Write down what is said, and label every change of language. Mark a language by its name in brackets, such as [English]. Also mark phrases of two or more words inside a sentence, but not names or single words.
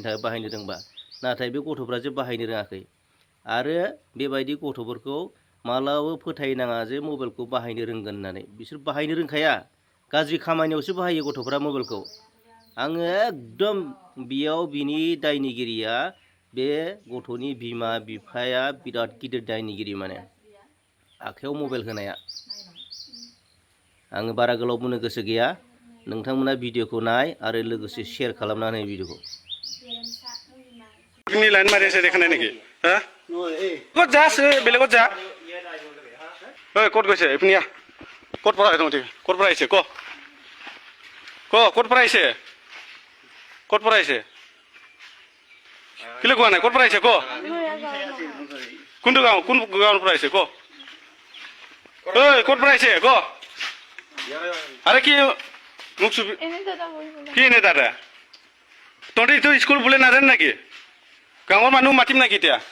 [Bodo] थाखाय बाहायनो रोंबा नाथाय बे गथ'फ्रा जे बाहायनो रोङाखै आरो बेबायदि गथ'फोरखौ मालाबाबो फोथायनाङा जे मबाइलखौ बाहायनो रोंगोन होननानै बिसोर बाहायनो रोंखाया गाज्रि खामानियावसो बाहायो गथ'फ्रा मबाइलखौ आङो एकदम बेयाव बिनि दायनिगिरिया बे गथ'नि बिमा बिफाया बिराद गिदिर दायनिगिरि माने आखायाव मबाइल होनाया आङो बारा गोलाव बुंनो गोसो गैया नोंथांमोना भिडिअखौ नाय आरो लोगोसे शेयार खालामनानै भिडिअखौ [Assamese] বইপিনি লাইন মারি আছে দেখা নাই নাকি হ্যাঁ কত যাস বেলেগত যা কত গৈছে এপিনিয়া কত পৰা তোমাতে কত পৰা আহিছে কত পৰা আহিছে কিলে কোৱা নাই কত পৰা আহিছে কোনটো গাঁও কোন গাঁৱৰ পৰা আহিছে কত পৰা আহিছে আরে কি মুখ চুপি কি এনে দাদা তহঁতে স্কুল বোলে নাজান নাকি গাঁৱৰ মানুহ মাতিম নাকি এতিয়া